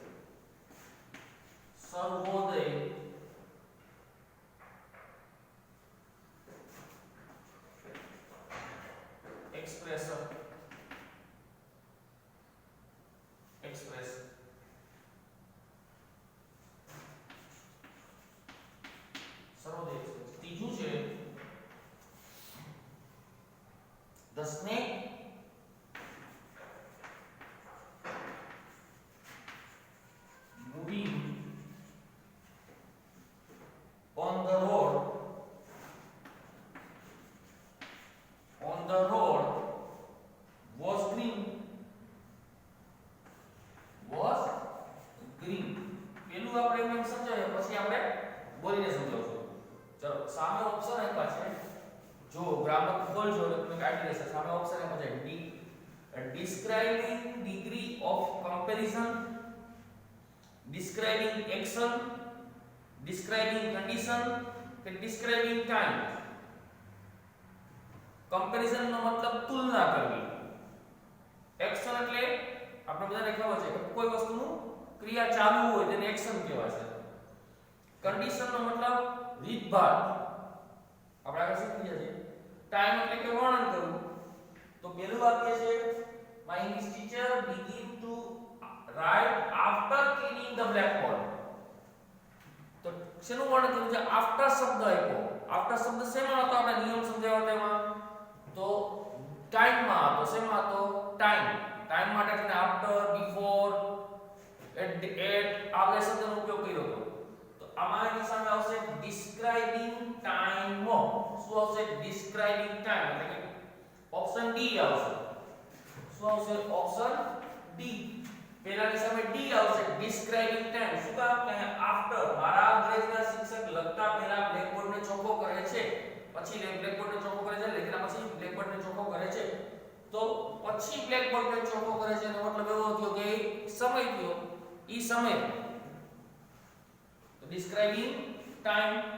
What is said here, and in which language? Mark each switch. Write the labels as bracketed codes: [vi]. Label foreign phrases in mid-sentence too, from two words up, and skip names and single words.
[gu] Sarvodaya Express. Sarvodaya Express. ત્રીજું છે, [en] the snake moving on the road was green. [gu] પેલું આપણે એમ સમજાવીએ, પછી આપણે બોલીને સમજાવશું. ચલો, સામે ઓપ્શન આપ્યા છે, જો ગ્રામર ખોલજો એટલે તમને આઈડિયા રહેશે. સામે ઓપ્શન આપ્યા છે, [en] describing degree of comparison, describing action, describing condition કે describing time. [gu] comparison નો મતલબ તુલના કરવી, એક્શન એટલે આપણે બધાને ખબર છે કે કોઈ વસ્તુનું ક્રિયા ચાલુ હોય તેને એક્શન કહેવાય છે. કન્ડિશન નો મતલબ રીતભાત, આપણે આગળ શીખી ગયા છે. ટાઈમ એટલે કે વર્ણન કરવું. તો પહેલું વાક્ય છે, [en] my English teacher begin to write after cleaning the blackboard. [gu] તો શેનું વર્ણન કર્યું છે? આફ્ટર શબ્દ આપ્યો. આફ્ટર શબ્દ શેમાં હતો? આપણે નિયમ સમજાવ્યો તેમાં. તો ટાઈમ માં હતો. શેમાં હતો? ટાઈમ. ટાઈમ માટે છે [en] after, before, at [gu] આ બે શબ્દનો ઉપયોગ કર્યો હતો. તો આમાં એની સામે આવશે [en] describing time. [gu] શું આવશે? [en] describing time [gu] એટલે કે [en] option D [gu] આવશે. શું આવશે? [en] option D. [gu] પહેલાની સામે ડી આવશે, [en] describing time. [gu] શું કામ? કે આફ્ટર મારા અંગ્રેજીના શિક્ષક લખતા પહેલા બ્લેકબોર્ડને ચોખ્ખો કરે છે, પછી બ્લેકબોર્ડને ચોખ્ખો કરે છે, લખ્યા પછી બ્લેકબોર્ડને ચોખ્ખો કરે છે. તો પછી બ્લેકબોર્ડને ચોખ્ખો કરે છે એનો મતલબ એવો થયો કે સમય થયો, ઈ સમય. [en] તો describing time.